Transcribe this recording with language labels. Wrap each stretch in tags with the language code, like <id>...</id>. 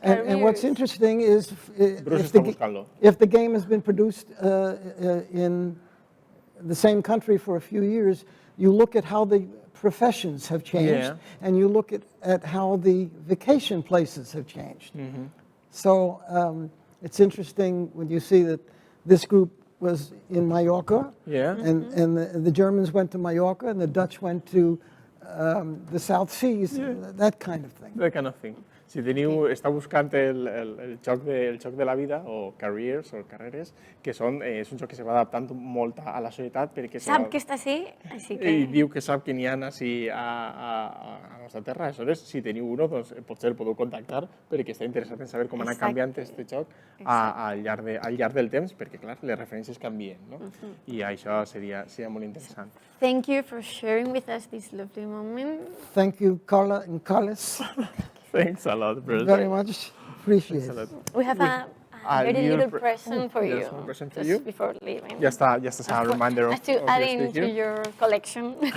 <en>And what's interesting is if the game has been produced in the same country for a few years, you look at how the professions have changed, and you look at how the vacation places have changed. So it's interesting when you see that this group was in Mallorca, and the Germans went to Mallorca, and the Dutch went to the South Seas, that kind of thing. That kind of thing.</en> <ca>Si està buscant el joc de la vida, o careers, o carreres, que és un joc que se va adaptant molt a la societat, perquè sap que està així, així que... I diu que sap que n'hi ha així a nostra terra. Aleshores, si teniu uno, doncs potser el podeu contactar, perquè està interessat en saber com anar canviant aquest joc al llarg del temps, perquè, clar, les referències canvien, no? I això seria molt interessant.</ca> <en>Thank you for sharing with us this lovely moment. Thank you, Carla and Carles. Thanks a lot, Bruce. Very much. Appreciate it. We have a very little present for you. Yes, one present for you. Just before leaving. Just as a reminder of to add into your collection.</en>